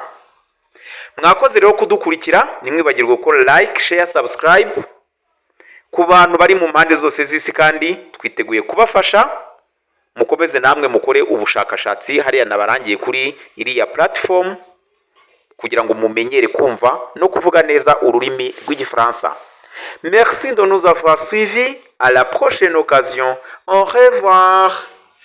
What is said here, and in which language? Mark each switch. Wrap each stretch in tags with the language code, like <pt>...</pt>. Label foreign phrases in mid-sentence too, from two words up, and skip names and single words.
<rw>Mwakoze rero kudukurikira, nimwibagirwe gukora</rw> <en>like, share, subscribe</en> <rw>ku bantu bari mu mpande zose z'isi, kandi twiteguye kubafasha. Mukomeze namwe mukore ubushakashatsi hariya nabarangiye kuri iriya platform kugira ngo mumenyere kumva no kuvuga neza ururimi rw'igifaransa.</rw> <fr>Merci de nous avoir suivis. À la prochaine occasion. Au revoir.</fr>